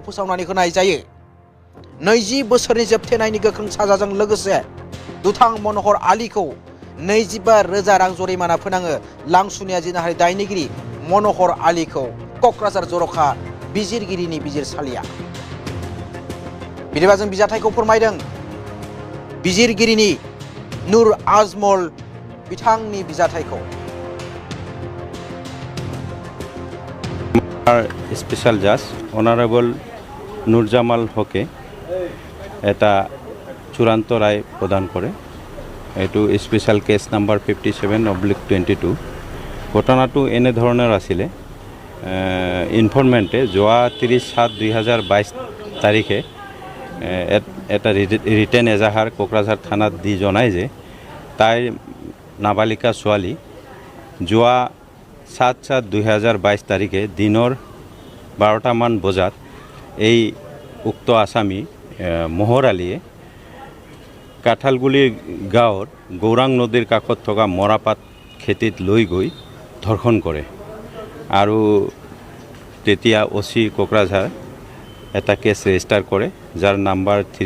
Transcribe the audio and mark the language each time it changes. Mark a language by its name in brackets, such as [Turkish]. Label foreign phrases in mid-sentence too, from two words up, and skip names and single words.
[Bodo] फोसावनानै होनाय जायो 20 बोसोरनि जोबथेनायनि गोख्रों साजाजों लोगोसे दुथां मन'हर आलीखौ 25,000 रां जरिमाना फोनाङो लांसुनिया जिनाहारि दायनिगिरि मन'हर आलीखौ क'क्राझार जर'खा बिजिरगिरिनि बिजिरसालिया बिदिबा जों बिजाथायखौ फोरमायदों बिजिरगिरिनि नुर आजमल बिथांनि बिजाथायखौ [English] Special Judge Honourable [Assamese] নুরজামাল হকে এটা চূড়ান্ত রায় প্রদান করে এইটো [English] Special Case Number [Assamese] 57/22 ঘটনাটো এনে ধৰণৰ আছিলে ইনফৰমেণ্টে যোৱা 30/7/2022 তাৰিখে এটা ৰিটেন এজাহাৰ কোকৰাঝাৰ থানাত দি জনায় যে তাইৰ নাবালিকা ছোৱালী যোৱা 7/7/2022 তাৰিখে দিনৰ 12টামান বজাত এই উক্ত আসামী মহৰ আলীয়ে কাঠালগুলিৰ গাঁৱৰ গৌৰাং নদীৰ কাষত থকা মৰাপাত খেতিত লৈ গৈ ধৰ্ষণ কৰে আৰু তেতিয়া ওচি কোকৰাঝাৰ এটা [English] case register [Assamese] কৰে যাৰ নাম্বাৰ